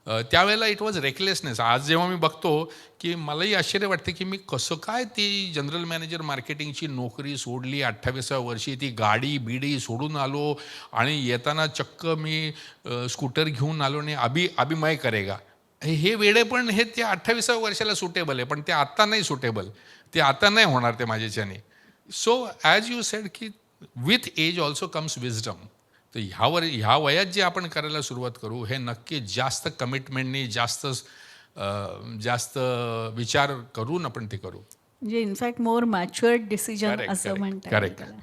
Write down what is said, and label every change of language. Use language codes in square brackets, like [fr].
[mr] त्यावेळेला [en] It was recklessness. [mr] आज जेव्हा मी बघतो की मलाही आश्चर्य वाटते की मी कसं काय ती जनरल मॅनेजर मार्केटिंगची नोकरी सोडली, 28व्या वर्षी ती गाडी बिडी सोडून आलो आणि येताना चक्क मी स्कूटर घेऊन आलो आणि [hi] अभी मैं करेगा. [mr] हे वेडे पण हे त्या 28व्या वर्षाला सुटेबल आहे, पण ते आत्ता नाही सुटेबल, ते आता नाही होणार ते माझ्याच्याने. [en] So as you said की with age also comes wisdom. [mr] तर ह्या वयात जे आपण करायला सुरुवात करू, हे नक्की जास्त कमिटमेंटनी, जास्त विचार करून आपण ते करू. [en] म्हणजे in fact more matured decision [mr] असं म्हणतात. [en] Correct.